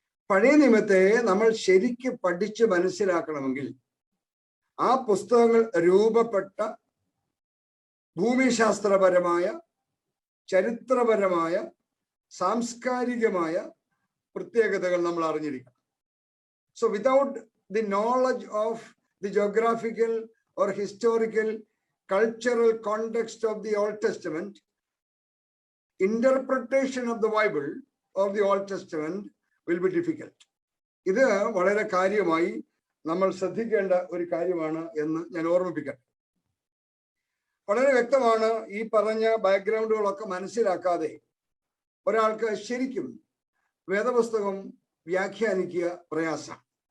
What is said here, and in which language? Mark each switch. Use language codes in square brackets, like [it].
[ml] പഴയ നിയമത്തെ നമ്മൾ ശരിക്ക് പഠിച്ച് മനസ്സിലാക്കണമെങ്കിൽ ആ പുസ്തകങ്ങൾ രൂപപ്പെട്ട ഭൂമിശാസ്ത്രപരമായ, ചരിത്രപരമായ, സാംസ്കാരികമായ പ്രത്യേകതകൾ നമ്മൾ അറിഞ്ഞിരിക്കണം. [en] So without the knowledge of the geographical or historical cultural context of the Old Testament, interpretation of the Bible or the Old Testament will be difficult. [ml] ഇത് വളരെ കാര്യമായി നമ്മൾ ശ്രദ്ധിക്കേണ്ട ഒരു കാര്യമാണ് എന്ന് ഞാൻ ഓർമ്മിപ്പിക്കട്ടെ. വളരെ വ്യക്തമാണ്, ഈ പറഞ്ഞ ബാക്ക്ഗ്രൗണ്ടുകളൊക്കെ മനസ്സിലാക്കാതെ ഒരാൾക്ക് ശരിക്കും വേദപുസ്തകം വ്യാഖ്യാനിക്കുക പ്രയാസമാണ്.